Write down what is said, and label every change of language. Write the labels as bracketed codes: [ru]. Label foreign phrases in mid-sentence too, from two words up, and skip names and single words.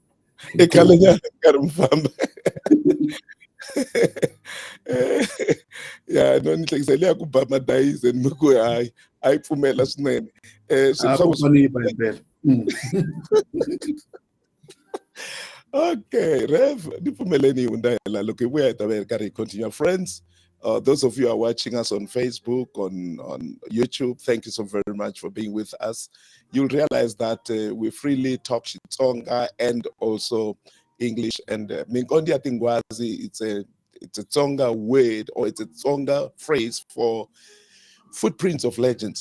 [ts] I khalenyana nkarhi mi famba. Ya no ni hlekisele ya ku ba madayisi ni ku hayi a yi pfumela swinene swilo swa ni yi ba hi ndlela. [en] Okay, Rev, [ts] ni pfumeleni hi hundza hela loko hi vuya hi ta va hi ri karhi hi continue. [en] Friends, those of you who are watching us on Facebook, on YouTube, thank you so very much for being with us. You'll realize that we freely talk Xitsonga and also English. And Minkondzo ya Tinghwazi, it's a Tsonga word or it's a Tsonga phrase for footprints of legends.